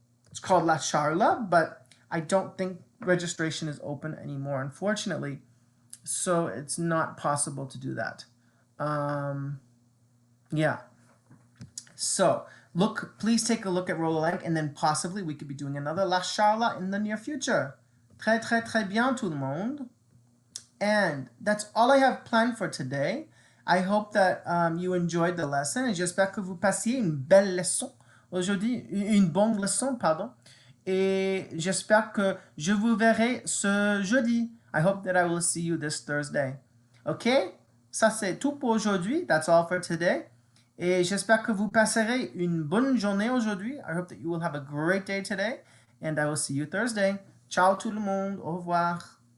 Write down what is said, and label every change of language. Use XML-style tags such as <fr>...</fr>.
<en>It's called La Charla, but I don't think registration is open anymore, unfortunately. So it's not possible to do that. Yeah. So please take a look at Rolalang, and then possibly we could be doing another La Charla in the near future.</en> <fr>Très, très, très bien, tout le monde.</fr> <en>And that's all I have planned for today. I hope that you enjoyed the lesson,</en> <fr>et j'espère que vous passiez une belle leçon aujourd'hui, une bonne leçon, pardon. Et j'espère que je vous verrai ce jeudi.</fr> <en>I hope that I will see you this Thursday. OK?</en> <fr>Ça, c'est tout pour aujourd'hui.</fr> <en>That's all for today.</en> <fr>Et j'espère que vous passerez une bonne journée aujourd'hui.</fr> <en>I hope that you will have a great day today. And I will see you Thursday.</en> <fr>Ciao tout le monde. Au revoir.</fr>